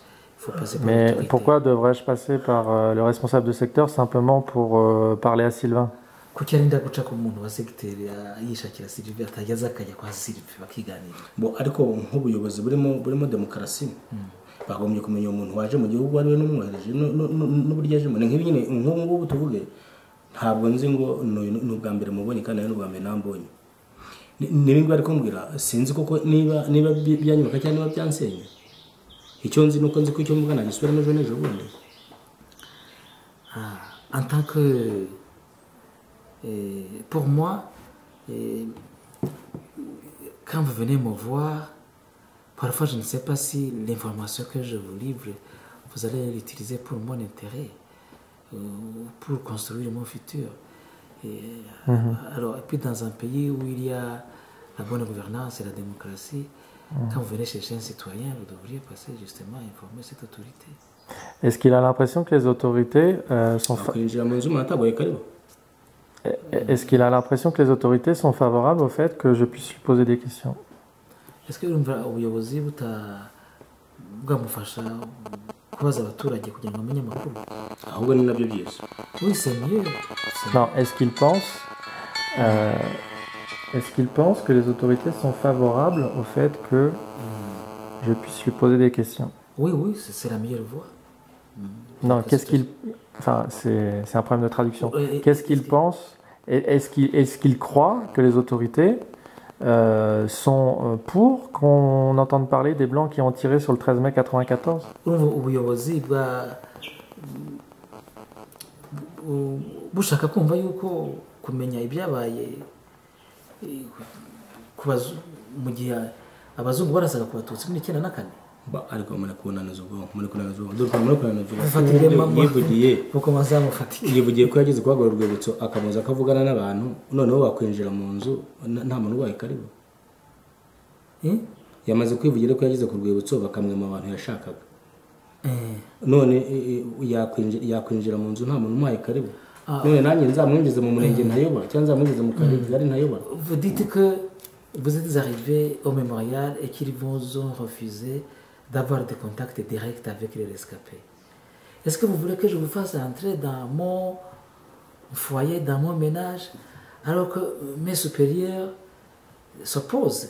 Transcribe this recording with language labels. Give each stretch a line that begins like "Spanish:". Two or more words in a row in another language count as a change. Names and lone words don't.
French: Il faut passer par Mais l'autorité. pourquoi devrais-je passer par le responsable de secteur simplement pour parler à Sylvain?
Kinyarwanda: Kuki arinda guca ku muntu wa secteur yishakira Sylvie atageza akajya kwa Sylvie bakiganira. Bo ariko nk'ubuyobozi burimo demokarasi bagombye kumenya umuntu waje mu gihugu ari we n'umwohereje n'uburyo ajemo nk'ibi nyine nk'ubu tuvuge ntabwo nzi ngo n'ubwa mbere mubonye kandi n'ubwa mbere nambonye n'ibindi bari kumbwira sinzi koko niba byanyuka cyangwa niba byansenya icyo nzi nuko nzi ko icyo mvuga nagisubiramo ejo bundi.
French: En tant que pour moi quand vous venez me voir parfois je ne sais pas si l'information que je vous livre vous allez l'utiliser pour mon intérêt pour construire mon futur alors et puis dans un pays où il y a la bonne gouvernance et la démocratie quand vous venez chercher un citoyen vous devriez passer justement à informer cette autorité. Est-ce qu'il a l'impression que les autorités sont Est-ce qu'il a l'impression que les autorités sont favorables au fait que je puisse lui poser des questions? Est-ce que
Kinyarwanda: ubuyobozi bwamufasha kubaza abaturage kugira ngo bamenye amakuru? Ahubwo ni nabyo byiza.
French: Oui, c'est mieux. Non, est-ce qu'il pense que les autorités sont favorables au fait que je puisse lui poser des questions? Oui, c'est la meilleure voie. Non, qu'est-ce qu'il... Enfin, c'est un problème de traduction. Qu'est-ce qu'il pense? Est-ce qu'il croit que les autorités sont pour qu'on entende parler des Blancs qui ont tiré sur le 13 mai 94?
Kinyarwanda: Ubuyobozi bushaka kumva yuko kumenya ibyabaye mu gihe abazungu barasaga ku batutsi muri 1994. Ariko muri kunaniza yivugiye ko yageze kuhagura urwibutso akamuza akavugana n'abantu noneho wakwinjira mu nzu nta muntu ubaye karibu. Yamaze kwivugira ko yageze ku rwibutso bakamwema abantu yashakaga none yakwinjira mu nzu nta muntu umuhaye karibu none nanjye nzamwinjize mu murenge ntayobora cyangwa nzamwinjize mu karere ntayobora.
French: Vous dites que vous êtes arrivé au mémorial et qu'ils vous ont refusé d'avoir des contacts directs avec les rescapés. Est-ce que vous voulez que je vous fasse entrer dans mon foyer, dans mon ménage, alors que mes supérieurs s'opposent?